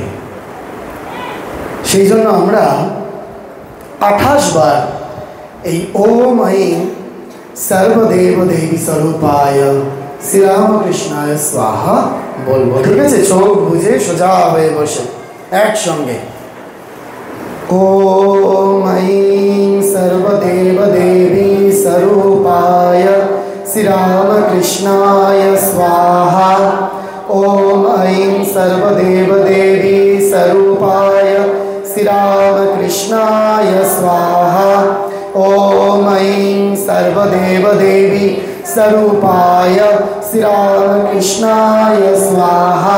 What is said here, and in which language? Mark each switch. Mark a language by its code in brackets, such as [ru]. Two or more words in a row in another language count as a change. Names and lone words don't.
[bn] সেই জন্য আমরা 28 বার এই [sa] ওম আইং সর্বদেব দেবী স্বরূপায় শ্রীরামকৃষ্ণায় স্বাহা [bn] বলবো। ঠিক আছে? চোখ বুঝে সোজা হয়ে বসে একসঙ্গে [sa] ওম আইং সর্বদেব দেবী স্বরূপায় শ্রীরামকৃষ্ণায় স্বাহা। ओम ऐं सर्वदेव देवी स्वरूपाय श्रीरामकृष्णाय स्वाहा। ओम ऐं सर्वदेव देवी स्वरूपाय श्रीरामकृष्णाय स्वाहा।